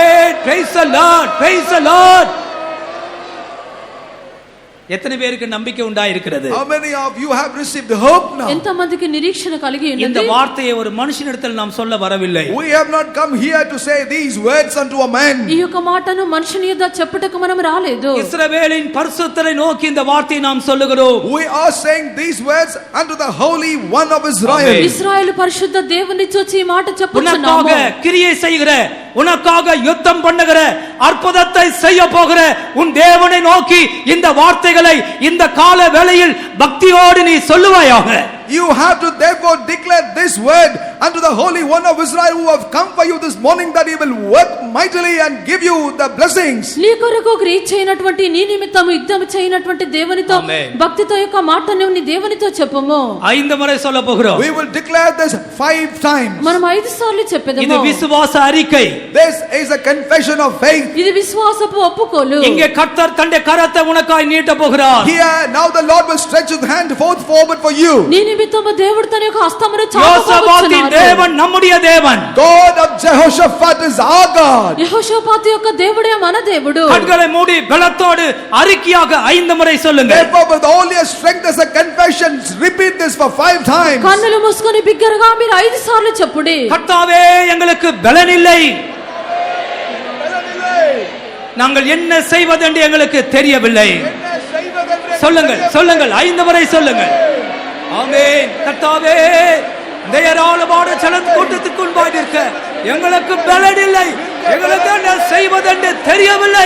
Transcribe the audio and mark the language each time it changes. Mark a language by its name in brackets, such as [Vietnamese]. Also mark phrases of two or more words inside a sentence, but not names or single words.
[English] Praise the Lord. Praise the Lord. [Tamil] எத்தனை பேருக்கு நம்பிக்கை உண்டாயிருக்கிறது? [English] How many of you have received hope now? [Telugu] ఎంతమందికి నిరీక్షణ కలిగి ఉన్నది? [Tamil] இந்த வார்த்தையை ஒரு மனுஷனிடத்தில் நாம் சொல்ல வரவில்லை. [English] We have not come here to say these words unto a man. [Telugu] ఈ యొక్క మాటను మనుషుని యొద్ద చెప్పుటకు మనం రాలేదు. [Tamil] இஸ்ரவேலின் பரிசுத்தரை நோக்கி இந்த வார்த்தையை நாம் சொல்லுகிறோம். [English] We are saying these words unto the Holy One of Israel. [Telugu] ఇశ్రాయేలు పరిశుద్ధ దేవుని చూచి ఈ మాట చెప్పుచున్నాము. [Tamil] உனக்காக கிரியை செய்கிற, உனக்காக யுத்தம் பண்ணுகிற, அற்புதத்தை செய்ய போகிற உன் தேவனை நோக்கி இந்த வார்த்தைகளை இந்த கால வேளையில் பக்தியோடு நீ சொல்லுவாயாக. [English] You have to therefore declare this word unto the Holy One of Israel who have come for you this morning, that he will work mightily and give you the blessings. [Telugu] నీ కొరకు క్రియ చేయనటువంటి నీ నిమిత్తము యుద్ధం చేయనటువంటి దేవునితో భక్తితో యొక్క మాటను నీ దేవునితో చెప్పుము. [Tamil] 5 முறை சொல்ல போகிறோம். [English] We will declare this 5 times. [Telugu] మనం 5 సార్లు చెప్పేదము. [Tamil] இது விசுவாச அறிக்கை. [English] This is a confession of faith. [Telugu] ఇది విశ్వాసపు ఒప్పుకోలు. [Tamil] இங்கே கர்த்தர் தன்னுடைய கரத்தை உனக்காய் நீட்ட போகிறார். [English] Here now the Lord will stretch his hand forth forward for you. [Telugu] నీ నిమిత్తము దేవుడు తన యొక్క హస్తమును చాపబోచున్నాడు. [Tamil] யோசபாத்தின் தேவன் நம்முடைய தேவன். [English] God of Jehoshaphat is our God. [Telugu] యెహోషాపాతు యొక్క దేవుడే మన దేవుడు. [Tamil] கண்களை மூடி பலத்தோடு அறிக்கையாக 5 முறை சொல்லுங்க. [English] Therefore with all your strength as a confession, repeat this for 5 times. [Telugu] కన్నులు మూసుకొని బిగ్గరగా మీరు 5 సార్లు చెప్పుడి. [Tamil] கர்த்தாவே எங்களுக்கு பலன் இல்லை, நாங்கள் என்ன செய்வதென்று எங்களுக்கு தெரியவில்லை. சொல்லுங்கள் சொல்லுங்கள் 5 முறை சொல்லுங்கள். ஆமென். கர்த்தாவே இந்த ஏராளமான ஜன கூட்டத்துக்கு முன்பாக நிற்க எங்களுக்கு பலன் இல்லை, எங்களுக்கு என்ன செய்வதென்று தெரியவில்லை.